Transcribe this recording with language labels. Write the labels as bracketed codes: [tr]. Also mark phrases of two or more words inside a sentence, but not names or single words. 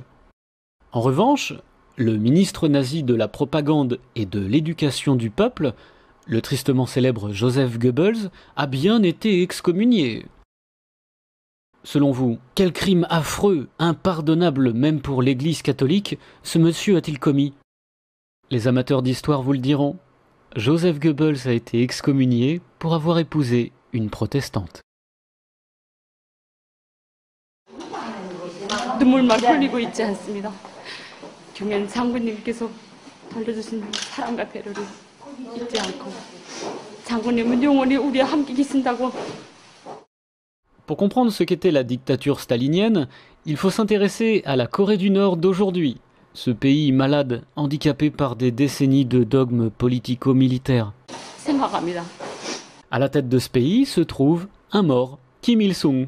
[fr] En revanche, le ministre nazi de la propagande et de l'éducation du peuple, le tristement célèbre Joseph Goebbels, a bien été excommunié. Selon vous, quel crime affreux, impardonnable même pour l'Église catholique, ce monsieur a-t-il commis? Les amateurs d'histoire vous le diront, Joseph Goebbels a été excommunié pour avoir épousé une protestante. [ko] 눈물만 흘리고 있지 않습니다. 경연 장군님께서 돌려주신 사랑과 배려를 잊지 않고 장군님은 영원히 우리와 함께 계신다고. [fr] Pour comprendre ce qu'était la dictature stalinienne, il faut s'intéresser à la Corée du Nord d'aujourd'hui, ce pays malade, handicapé par des décennies de dogmes politico-militaires. [ko] 생각합니다. [fr] À la tête de ce pays se trouve un mort, Kim Il-sung.